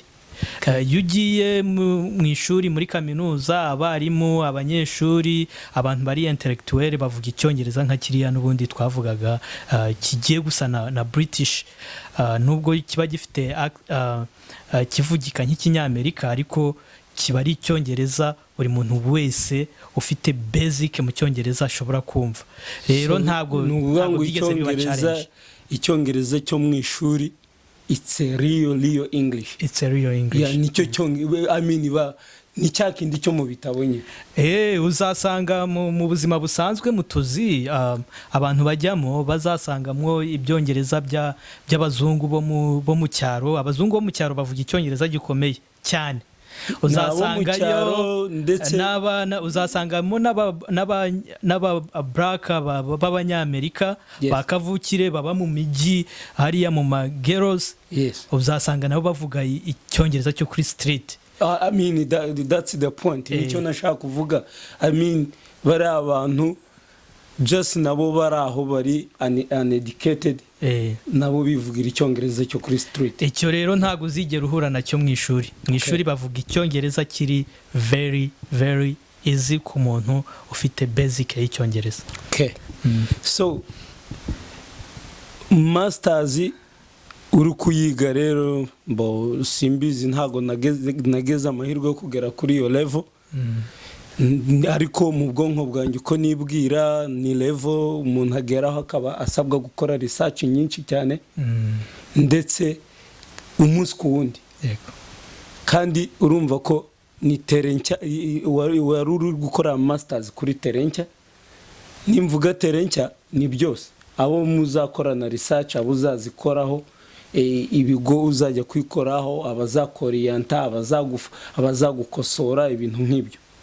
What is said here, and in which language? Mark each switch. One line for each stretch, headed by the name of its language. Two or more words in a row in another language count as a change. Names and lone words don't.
Kinyarwanda: Iyo ugiye mu ishuri muri kaminuza, abarimu, abanyeshuri, abantu bari intellectuel bavuga icyongereza nka kiriya n'ubundi twavugaga kigiye gusa na British, nubwo kiba gifite kivugika nk'ikinyamerika, ariko kiba ari icyongereza buri muntu wese ufite basic mu cyongereza ashobora kumva. Rero ntabwo bigeze biba challenge. Icyongereza cyo mu ishuri
English: it's a real English. It's a real English.
Kinyarwanda: Yeah, nicyo
English: I mean
Kinyarwanda: ni cyakindi cyo mu bitabo nye. Uzasanga mu buzima busanzwe mu tuzi abantu bajyamo bazasangamwo ibyongereza by'abazungu bo mu cyaro. Abazungu bo mu cyaro bavuga icyongereza gikomeye cyane. Uzasangayo n'abana, uzasangamo n'aba black b'Abanyamerika bakavukire baba mu miji hariya mu mageros. Uzasanga nabo bavuga icyongereza cyo kuri street.
English: I mean that's the point.
Kinyarwanda: Nicyo nashaka kuvuga.
English: I mean
Kinyarwanda: bari abantu just nabo bari aho bari uneducated, nabo bivugira icyongereza cyo kuri street. Icyo rero ntago uzigera uhura nacyo mu ishuri. Mu ishuri bavuga icyongereza kiri
English: very very easy
Kinyarwanda: ku muntu ufite basic y'icyongereza.
English: Okay.
Kinyarwanda: So masters uri kuyiga rero, simbizi ntago nageze amahirwe yo kugera kuri iyo level. ariko mu bwonko bwanjye uko nibwira ni level umuntu ageraho akaba asabwa gukora research nyinshi cyane ndetse umunsi ku wundi kandi urumva ko ni terencha wari uri gukora masters kuri terencha nimvuga terencha ni byose abo muzakorana research abo uzazikoraho ibigo uzajya kwikoraho abazakoriyanta abazagukosora ibintu nk'ibyo